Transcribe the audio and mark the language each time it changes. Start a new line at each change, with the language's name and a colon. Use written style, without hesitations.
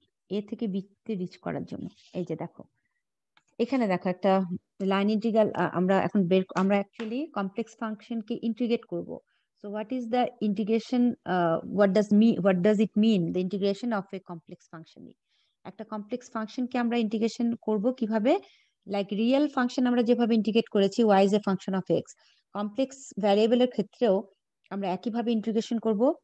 Bangla: A থেকে B তে rich করার জন্য এই যে দেখো এখানে দেখো একটা লাইন ইন্টিগ্রাল আমরা অ্যাকচুয়ালি কমপ্লেক্স ফাংশনকে ইন্টিগ্রেট করব।
English: So what is the integration, what does it mean, the integration of a complex function?
Bangla: একটা কমপ্লেক্স ফাংশনকে আমরা ইন্টিগ্রেশন করব কিভাবে, লাইক রিয়েল ফাংশন আমরা যেভাবে ইন্টিগ্রেট করেছি
English: y is a function of x,
Bangla: complex ভ্যারিয়েবলের ক্ষেত্রেও আমরা একইভাবে ইন্টিগ্রেশন করব।